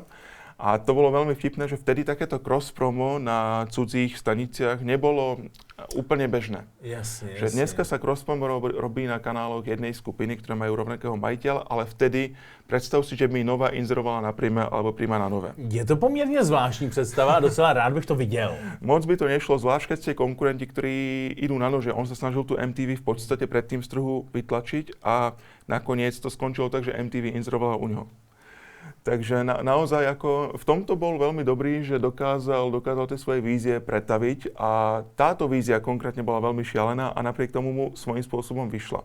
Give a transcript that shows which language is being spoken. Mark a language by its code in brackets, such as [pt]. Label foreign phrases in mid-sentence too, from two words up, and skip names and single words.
[sk] A to bolo veľmi vtipné, že vtedy takéto cross-promo na cudzích staniciach nebolo úplne bežné. Jasne. Že dneska sa cross-promo robí na kanáloch jednej skupiny, ktoré majú rovnakého majiteľa, ale vtedy predstav si, že by Nova inzerovala na Prime alebo Prima na Nove. [cs] Je to poměrně zvláštní představa a docela rád bych to viděl. [sk] Moc by to nešlo, zvlášť keď ste konkurenti, ktorí idú na nože. On sa snažil tu MTV v podstate predtým z trhu vytlačiť a nakoniec to skončilo tak, že MTV inzerovala u neho. Takže naozaj ako v tomto bol veľmi dobrý, že dokázal tie svoje vízie pretaviť a táto vízia konkrétne bola veľmi šialená a napriek tomu mu svojím spôsobom vyšla.